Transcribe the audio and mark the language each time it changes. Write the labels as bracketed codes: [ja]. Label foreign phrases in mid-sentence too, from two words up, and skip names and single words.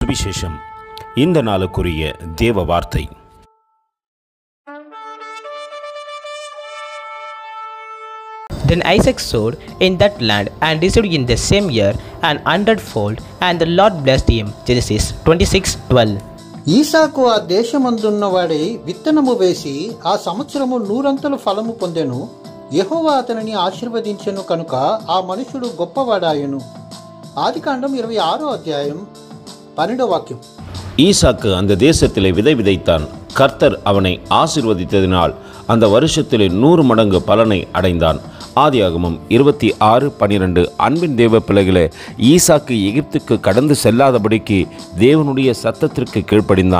[ta] சுவிசேஷம். இந்த நாளுக்குரிய தேவ வார்த்தை. [en] Then Isaac sowed in that land and received in the same year an 100-fold, and the Lord blessed him. Genesis 26:12. [te] ఈసాకు ఆ దేశమందున్నవాడై విత్తనము వేసి ఆ సంవత్సరము 100 ఫలము పొందెను. యెహోవా అతనిని ఆశీర్వదించెను కనుక ఆ మనుషుడు గొప్పవాడాయెను. [ta] ஆதிகாண்டம் 26 வாக்கியம். ஈசாக்கு அந்த தேசத்திலே விதை விதைத்தான். கர்த்தர் அவனை ஆசீர்வதித்ததினால் அந்த வருஷத்திலே 100 மடங்கு பலனை அடைந்தான். ஆதியாகமம் 26:12. அன்பின் தேவ பிள்ளைகளே, ஈசாக்கு எகிப்துக்கு கடந்து செல்லாதபடிக்கு தேவனுடைய சத்தத்திற்கு கீழ்ப்படிந்தான்.